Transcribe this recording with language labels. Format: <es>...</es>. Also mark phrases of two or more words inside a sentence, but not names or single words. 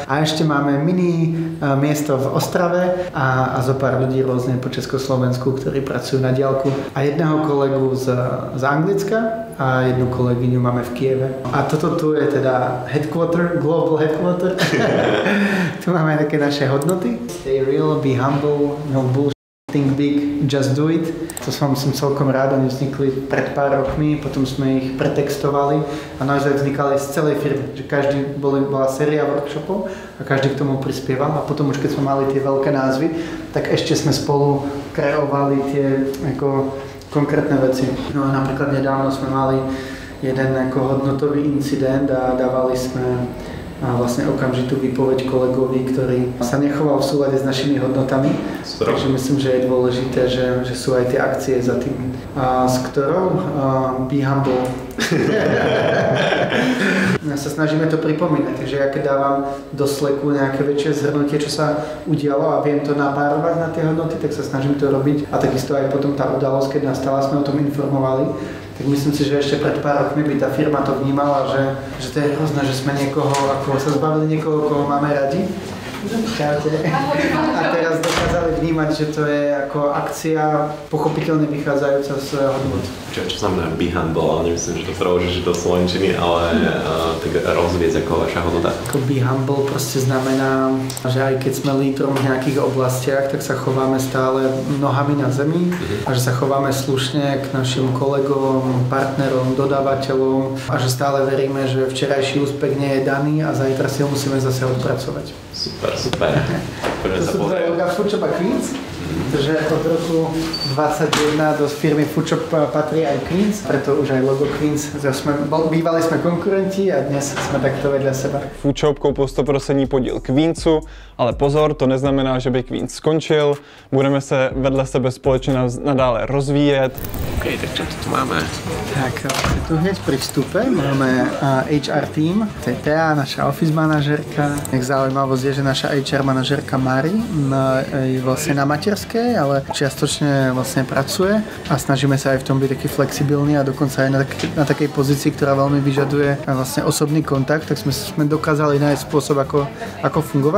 <sk>A ešte máme mini miesto v Ostrave a zo pár ľudí rôzne po Československu, ktorí pracujú na diaľku. A jedného kolegu z Anglicka a jednu kolegyňu máme v Kieve. A toto tu je teda headquarter,</sk> <en>global headquarter.</en> <sk>Tu máme také naše hodnoty.</sk> <en>Stay real, be humble, no bullshit, think big, just do it.</en> <sk>To som celkom rád, oni vznikli pred pár rokmi, potom sme ich pretextovali a naozaj vznikali z celej firmy. Že každý bola séria workshopov a každý k tomu prispieval a potom už keď sme mali tie veľké názvy, tak ešte sme spolu kreovali tie ako konkrétne veci. No a napríklad nedávno sme mali jeden ako hodnotový incident a dávali sme vlastne okamžitú výpoveď kolegovi, ktorý sa nechoval v súlade s našimi hodnotami. Takže myslím, že je dôležité, že sú aj tie akcie za tým. S ktorou</sk> <en>be humble.</en> <sk>Sa snažíme to pripomínať, takže ja keď dávam do Slacku nejaké väčšie zhrnutie, čo sa udialo a viem to napárovať na tie hodnoty, tak sa snažím to robiť a takisto aj potom tá udalosť, keď nastala, sme o tom informovali. Tak myslím si, že ešte pred pár rokmi by tá firma to vnímala, že to je hrozné, že sme niekoho, ako sa zbavili niekoho, koho máme radi. A teraz dokázali vnímať, že to je ako akcia pochopiteľne vychádzajúca z hodnot. Čo Čo znamená</sk> <en>be humble?</en> <sk>Nemyslím, že to preložíš do slovenčiny, ale tak rozviesť ako vaša hodnota. Ako</sk> <en>be humble</en> <sk>proste znamená, že aj keď sme lídrom v nejakých oblastiach, tak sa chováme stále nohami na zemi a že sa chováme slušne k našim kolegom, partnerom, dodávateľom a že stále veríme, že včerajší úspech nie je daný a zajtra si ho musíme zase odpracovať. Super. Poďme sa pozrieť. To je logo Food Shop a Queens. Takže od roku 2021 do firmy Food Shop patrí aj Queens, preto už aj logo Queens. Bývali sme konkurenti a dnes sme takto vedľa seba.</sk> <cs>Food Shop koupil 100% podíl Queensu, ale pozor, to neznamená, že by Queens skončil. Budeme se vedle sebe společně nadále rozvíjet.</cs> <sk>OK, tak čo tu máme? Tak, tu hneď pri vstupe máme</sk> <en>HR team,</en> <sk>to je Thea, naša office manažerka. Zaujímavosť je, že naša HR manažerka Mari je vlastne na materskej, ale čiastočne vlastne pracuje a snažíme sa aj v tom byť taký flexibilný a dokonca aj na takej pozícii, ktorá veľmi vyžaduje vlastne osobný kontakt, tak sme dokázali nájsť spôsob, ako fungovať.</sk>